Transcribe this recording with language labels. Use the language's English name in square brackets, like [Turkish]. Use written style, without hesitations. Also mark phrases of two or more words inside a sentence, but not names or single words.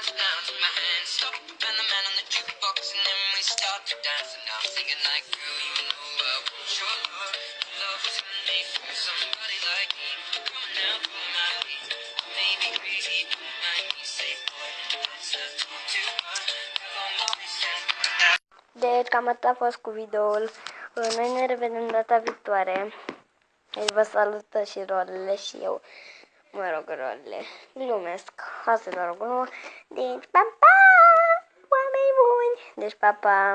[English] Now take my hand, stop, and the man on the jukebox, and then we start to dance. And I'm singing like, girl, you know I want your love. Love was handmade for somebody like me. Come on now, pull my lead. Maybe crazy, don't mind me, say boy, let's not talk too much. [Romanian] Deci cam atât a fost cu videoul. Noi ne revedem data viitoare. Deci vă salută și rolele și eu. Mă rog, rolele. Glumesc. Asta e doar o glumă. Deci, pa, pa! Oameni buni! Deci, pa, pa!